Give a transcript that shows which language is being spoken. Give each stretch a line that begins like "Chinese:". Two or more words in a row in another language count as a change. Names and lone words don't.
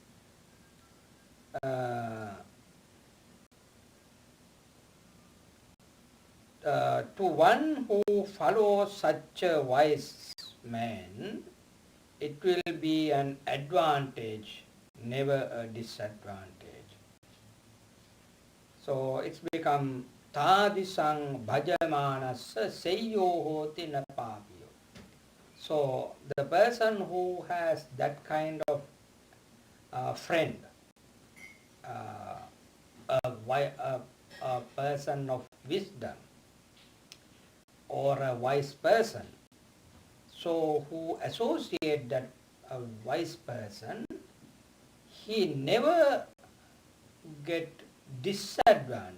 English: To one who follows such a wise man, it will be an advantage, never a disadvantage. So it's become
Pali: tadisang bhajamanassa seyyo hoti na papiyo.
English: So the person who has that kind of friend, a person of wisdom, or a wise person, so who associate that wise person, he never get disadvantage.